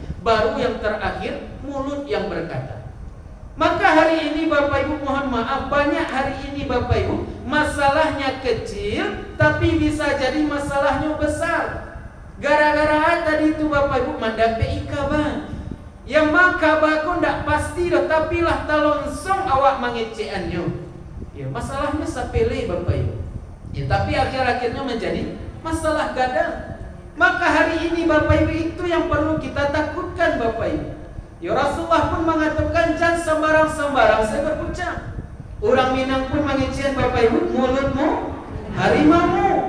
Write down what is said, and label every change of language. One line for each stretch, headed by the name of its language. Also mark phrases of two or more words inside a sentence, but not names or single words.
Indonesian: Baru yang terakhir mulut yang berkata. Maka hari ini Bapak Ibu mohon maaf, banyak hari ini Bapak Ibu masalahnya kecil tapi bisa jadi masalahnya besar. Gara-gara tadi itu Bapak Ibu mendapat kabar.
Minangkabau: Yang maka kabarku ndak pasti dah, tapi lah talonsong awak mengeceannya.
Indonesian: Ya masalahnya sepele Bapak Ibu. Ya tapi akhir-akhirnya menjadi masalah gadang. Maka hari ini Bapak Ibu itu yang perlu kita takutkan Bapak Ibu.
Arabic: Ya Rasulullah
Indonesian: pun mengatakan jangan sembarang-sembarang saya berucap. Orang Minang pun mengecewakan Bapak Ibu, mulutmu harimau.